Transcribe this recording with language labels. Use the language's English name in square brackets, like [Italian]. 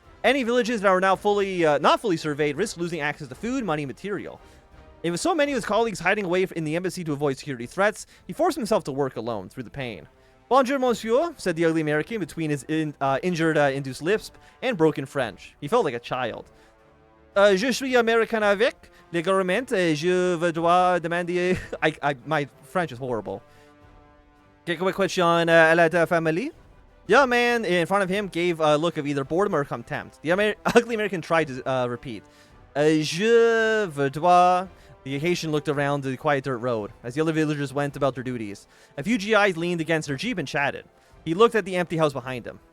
[English] Any villages that are now not fully surveyed risk losing access to food, money, and material. And with so many of his colleagues hiding away in the embassy to avoid security threats, he forced himself to work alone through the pain. [French] Bonjour, monsieur, [English] said the ugly American between his injured induced lips and broken French. He felt like a child. [French] Je suis américain avec le gouvernement et je dois demander... [English] my French is horrible. [French] Quelques questions à la famille? [English] The young man in front of him gave a look of either boredom or contempt. The ugly American tried to repeat. [French] Je dois... [English] The Haitian looked around the quiet dirt road as the other villagers went about their duties. A few GIs leaned against their jeep and chatted. He looked at the empty house behind him.